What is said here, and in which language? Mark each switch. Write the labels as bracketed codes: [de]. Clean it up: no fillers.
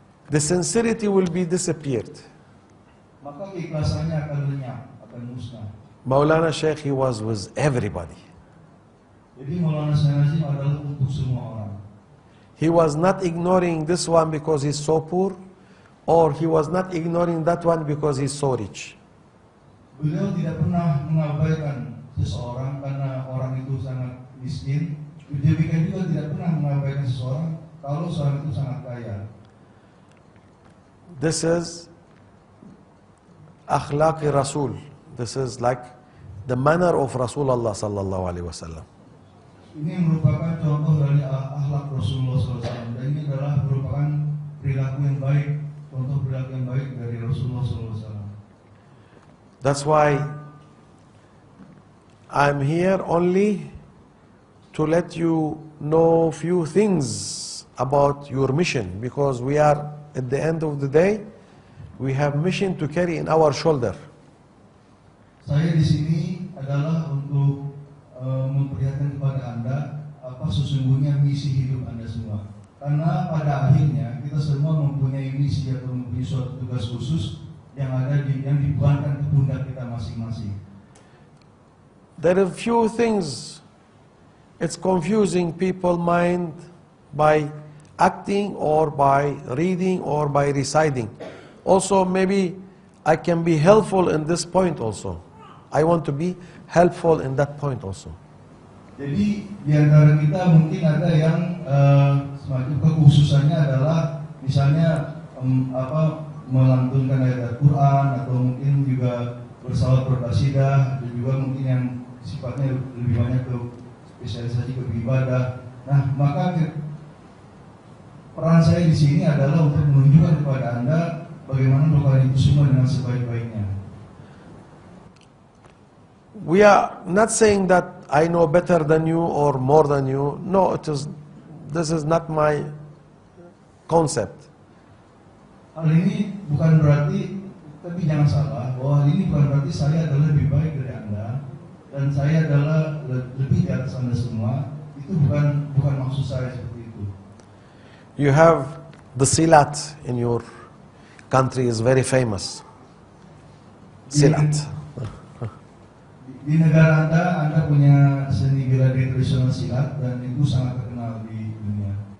[en] The sincerity will be disappeared. [id] Maka keikhlasannya akan lenyap, akan musnah. [en] Maulana Sheikh, he was with everybody. [id] Jadi Maulana Sheikh Nazim adalah untuk semua orang. [en] He was not ignoring this one because he's so poor, or he was not ignoring that one because he's so rich. [id] Beliau tidak pernah mengabaikan seseorang karena orang itu sangat miskin. Demikian juga tidak pernah mengabaikan seseorang kalau seorang itu sangat kaya. [en] This is akhlaq Rasul. This is like the manner of Rasulullah sallallahu alaihi wasallam. [id] Ini merupakan contoh dari akhlak Rasulullah SAW, dan ini adalah merupakan perilaku yang baik, contoh perilaku yang baik dari Rasulullah SAW. [en] That's why I'm here only to let you know few things about your mission, because we are at the end of the day, we have mission to carry in our shoulder. [id] Saya di sini adalah untuk memperlihatkan kepada Anda apa sesungguhnya misi hidup Anda semua. Karena pada akhirnya kita semua mempunyai misi atau mempunyai suatu tugas khusus yang dibebankan ke pundak kita masing-masing. [en] There are few things, it's confusing people's mind by acting or by reading or by reciting. Also maybe I can be helpful in this point also. I want to be helpful in that point also. [id] Jadi di antara kita mungkin ada yang semacam kekhususannya adalah misalnya melantunkan ayat Al-Quran, atau mungkin juga bersalawat berqasidah, dan juga mungkin yang sifatnya lebih banyak ke spesialisasi ke beribadah. Nah, maka peran saya di sini adalah untuk menunjukkan kepada Anda bagaimana melakukan itu semua dengan sebaik-baiknya. [en] We are not saying that I know better than you or more than you. No, this is not my concept. [id] Hal ini bukan berarti, tapi jangan salah, bahwa hal ini bukan berarti saya adalah lebih baik dari Anda dan saya adalah lebih di atas Anda semua. Itu bukan maksud saya seperti itu. [en] You have the silat in your country is very famous. Silat. [id] Di negara Anda punya seni bela diri tradisional silat, dan itu sangat terkenal di dunia.